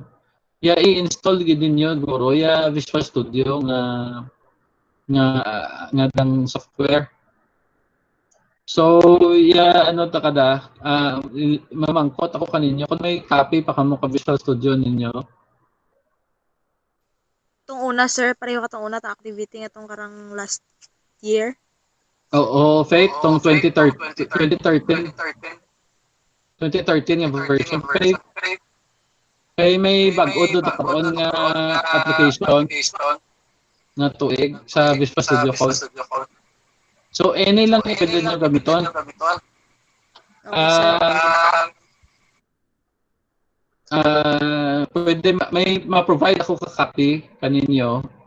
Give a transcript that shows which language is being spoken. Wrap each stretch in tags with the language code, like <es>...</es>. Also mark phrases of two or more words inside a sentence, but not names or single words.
<hil>I-install gid ninyo guro Visual Studio nga dang software. So, ano ta kada, mamangkot ako kaninyo kung may copy pa kamo ka Visual Studio ninyo. Itong una, sir, pareho ka itong una ta activity nga itong karang</hil> <en>last year.</en> <hil>Oo, Faith, tong 2013 yung version. Faith, may bago doon karon nga application na tuig sa Visual Studio Code. So, any lang yung pwede nyo gamiton. Pwede, may ma-provide ako ka-copy kaninyo.</hil>